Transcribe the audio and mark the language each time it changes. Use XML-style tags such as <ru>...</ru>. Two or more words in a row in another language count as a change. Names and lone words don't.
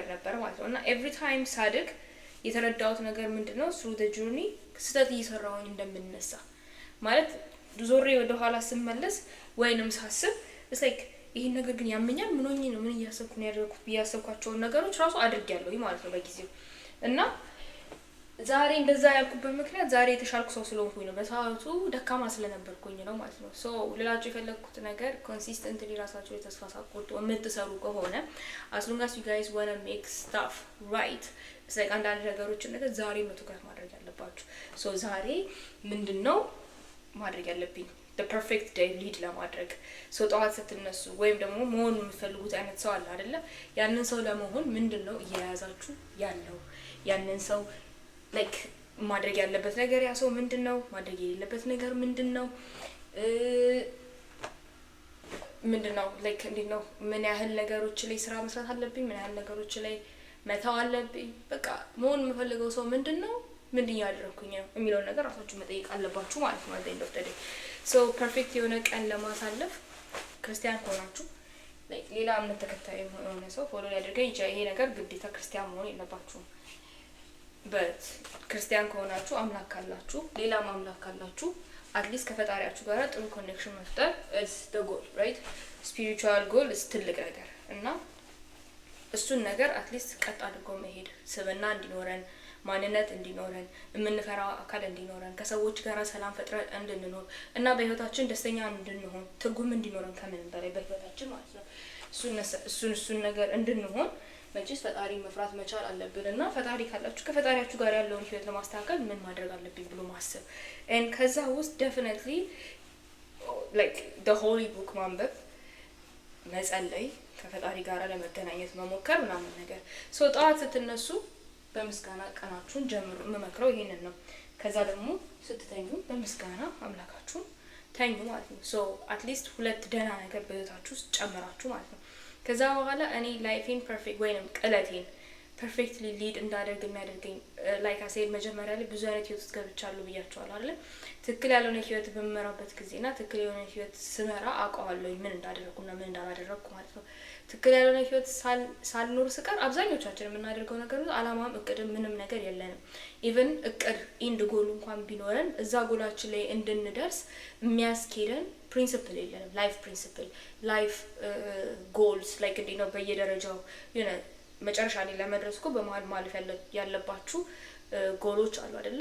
<am>ነበር ማለት ነው። እና</am> <en>every time</en> <am>ሳድግ የተረዳሁት ነገር ምንድነው</am> <en>through the journey</en> <am>ስህተት እየሰራሁኝ እንደምንነሳ ማለት ዞሬ ወደ ኋላ ስመለስ ወይንም ሳስብ</am> <en>it's like</en> <am>ይሄን ነገር ግን ያመኛል ምን ሆኜ ነው ምን እያሰብኩ ነው ያደረኩት ብያሰብኳቸው ነገሮች ራሱ አድርጌያለሁ ማለት ነው በጊዜው። እና ዛሬ እንደዛ ያልኩበት ምክንያት ዛሬ የተሻልኩ ሰው ስለሆንኩኝ ነው፣ በሰዓቱ ደካማ ስለነበርኩኝ ነው ማለት ነው። so ልላችሁ የፈለኩት ነገር consistently ራሳችሁ የተስፋ ሳትቆርጡ የምትሰሩ ከሆነ</am> <en>as long as you guys want to make stuff right it's like</en> <am>አንዳንድ ነገሮችን ነገር ዛሬ ነው ትኩረት ማድረግ ያለባችሁ። so ዛሬ ምንድነው ማድረግ ያለብኝ</am> <en>the perfect day lead</en> <am>ለማድረግ so ጠዋት ስትነሱ ወይም ደግሞ መሆን የምትፈልጉት አይነት ሰው አለ አይደለ? ያንን ሰው ለመሆን ምንድነው እየያዛችሁ ያለው ያንን ሰው like ማድረግ ያለበት ነገር ያ ሰው ምንድነው ማድረግ የሌለበት ነገር ምንድነው like እንዴት ምን ያህል ነገሮች ላይ ስራ መስራት አለብኝ ምን ያህል ነገሮች ላይ መተው አለብኝ በቃ መሆን የምፈልገው ሰው ምንድነው ምን እያደረኩኝ ነው የሚለው ነገር ራሳችሁ መጠየቅ አለባችሁ ማለት ነው።</am> <en>at the end of the day so perfect</en> <am>የሆነ ቀን ለማሳለፍ ክርስቲያን ሆናችሁ like ሌላ እምነት ተከታይ የሆነ ሰው ፎሎ ያደርገኝ ይሄ ነገር ግዴታ ክርስቲያን መሆን የለባችሁም። but ክርስቲያን ከሆናችሁ አምላክ ካላችሁ ሌላ አምላክ ካላችሁ</am> <en>at least</en> <am>ከፈጣሪያችሁ ጋር ጥሩ ኮኔክሽን መፍጠር</am> <en>is the goal right? spiritual goal is</en> <am>ትልቅ ነገር እና እሱን ነገር</am> <en>at least</en> <am>ቀጥ አድርጎ መሄድ ስብዕና እንዲኖረን ማንነት እንዲኖረን የምንፈራው አካል እንዲኖረን ከሰዎች ጋር ሰላም ፈጥረን እንድንኖር እና በህይወታችን ደስተኛ እንድንሆን ትርጉም እንዲኖረን ከምን በላይ በህይወታችን ማለት ነው እሱን ነገር እንድንሆን መቼስ ፈጣሪ መፍራት መቻል አለብንና ፈጣሪ ካላችሁ ከፈጣሪያችሁ ጋር ያለውን ህይወት ለማስተካከል ምን ማድረግ አለብኝ ብሎ ማሰብ and ከዛ ውስጥ</am> <en>definitely like the holy book</en> <am>ማንበብ መጸለይ ከፈጣሪ ጋር ለመገናኘት መሞከር ምናምን ነገር so ጠዋት ስትነሱ በምስጋና ቀናችሁን ጀምሩ መመክረው ይሄንን ነው። ከዛ ደግሞ ስትተኙ በምስጋና አምላካችሁን ተኙ ማለት ነው።</am> <en>so at least</en> <am>ሁለት ደህና ነገር በህይወታችሁ ውስጥ ጨምራችሁ ማለት ነው። ከዛ በኋላ እኔ ላይፌን ፐርፌክት ወይንም ቀለቴን</am> <en>perfectly lead</en> <am>እንዳደርግ የሚያደርገኝ</am> <en>like I said</en> <am>መጀመሪያ ላይ ብዙ አይነት ህይወት ውስጥ ገብቻለሁ ብያቸዋለሁ አይደል? ትክክል ያልሆነ ህይወት በምመራበት ጊዜና ትክክል የሆነ ህይወት ስመራ አውቀዋለሁ ምን እንዳደረኩና ምን እንዳላደረኩ ማለት ነው። ትክክል ያልሆነ ህይወት ሳልኖር ስቀር አብዛኞቻችን የምናደርገው ነገር አላማም እቅድም ምንም ነገር የለንም። ኢቭን እቅድ</am> <en>and goal</en> <am>እንኳን ቢኖረን እዛ ጎላችን ላይ እንድንደርስ የሚያስኬደን ፕሪንሲፕል የለንም።</am> <en>life principle life goals like</en> <am>እንዴ ነው በየደረጃው የሆነ መጨረሻ ላይ ለመድረስ እኮ በመሀል ማለፍ ያለባችሁ ጎሎች አሉ አይደለ?</am>